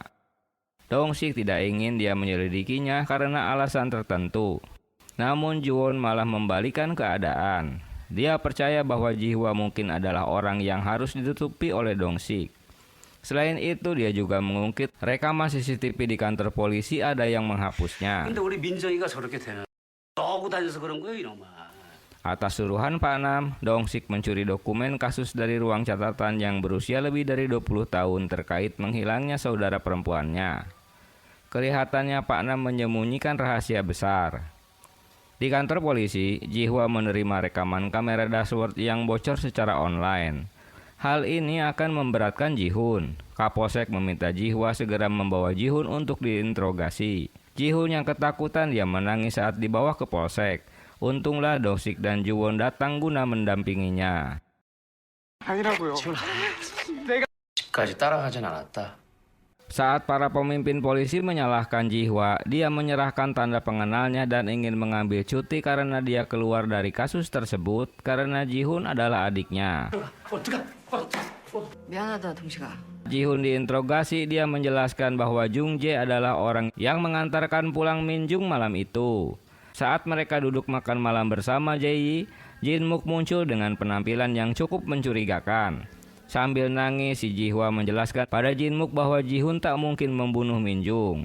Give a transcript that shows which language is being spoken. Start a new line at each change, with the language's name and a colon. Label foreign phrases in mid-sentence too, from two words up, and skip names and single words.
Indonesian: Dong-sik tidak ingin dia menyelidikinya karena alasan tertentu. Namun Jo-won malah membalikan keadaan. Dia percaya bahwa Ji-hwa mungkin adalah orang yang harus ditutupi oleh Dong-sik. Selain itu, dia juga mengungkit rekaman CCTV di kantor polisi ada yang menghapusnya.
Korean: 근데 우리 민정이가 저렇게 되는 떠고 다녀서 그런 거예요, 이놈아.
Indonesian: Atas suruhan Pak Nam, Dong-sik mencuri dokumen kasus dari ruang catatan yang berusia lebih dari 20 tahun terkait menghilangnya saudara perempuannya. Kelihatannya Pak Nam menyembunyikan rahasia besar. Di kantor polisi, Ji-hwa menerima rekaman kamera dashboard yang bocor secara online. Hal ini akan memberatkan Ji-hoon. Kapolsek meminta Ji-hwa segera membawa Ji-hoon untuk diinterogasi. Ji-hoon yang ketakutan, dia menangis saat dibawa ke polsek. Untunglah Dong-sik dan Jo-won datang guna mendampinginya.
Korean: 집까지 따라가진 않았다.
Indonesian: Saat para pemimpin polisi menyalahkan Ji-hwa, dia menyerahkan tanda pengenalnya dan ingin mengambil cuti karena dia keluar dari kasus tersebut karena Ji-hun adalah adiknya.
Korean: 미안하다, 동식아.
Indonesian: Ji-hun diinterogasi, dia menjelaskan bahwa Jung-jae adalah orang yang mengantarkan pulang Min-jung malam itu. Saat mereka duduk makan malam bersama Jae-yi, Jin-mook muncul dengan penampilan yang cukup mencurigakan. Sambil nangis, si Ji-hwa menjelaskan pada Jin-mook bahwa Ji-hun tak mungkin membunuh Min-jung.